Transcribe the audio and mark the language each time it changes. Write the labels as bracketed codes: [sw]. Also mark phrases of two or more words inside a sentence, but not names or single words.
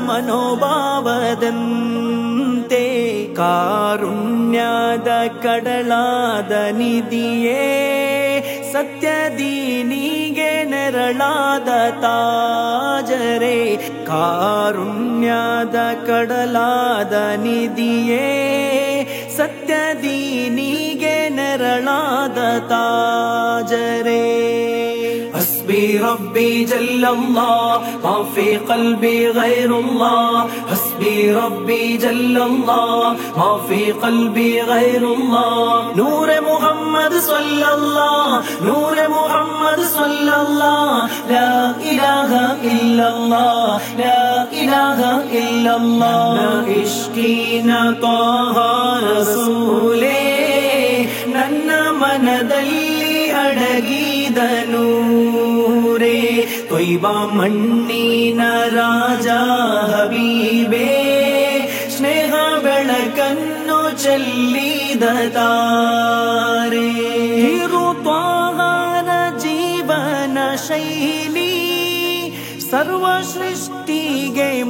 [kn] ಮನೋಭಾವದಂತೆ ಕಾರುಣ್ಯದ ಕಡಲಾದ ನಿಧಿಯೇ ಸತ್ಯ ದೀನಿಗೆ ನೆರಳಾದ ತಾಜರೇ ಕಾರುಣ್ಯದ ಕಡಲಾದ ನಿಧಿಯೇ ಸತ್ಯ ದೀನಿಗೆ ನೆರಳಾದ ತಾಜರೇ [ar] حسبي ربي جل الله ما في قلبي غير الله حسبي ربي جل الله ما في قلبي غير الله نور محمد صلى الله نور محمد صلى الله لا إله إلا الله لا إله إلا الله عشقنا طه رسولي [kn] ನನ್ನ ಮನದಲ್ಲಿ ಅಡಗಿದ ನೂರೇ ತ್ವಯ್ಬ ಮಣ್ಣಿನ ರಾಜ ಹಬೀಬೇ ಸ್ನೇಹ ಬೆಳಕನ್ನು ಚೆಲ್ಲಿದ ತಾರೆ ತ್ವಾಹನ ಜೀವನ ಶೈಲಿ ಸರ್ವ ಸೃಷ್ಟಿಗೆ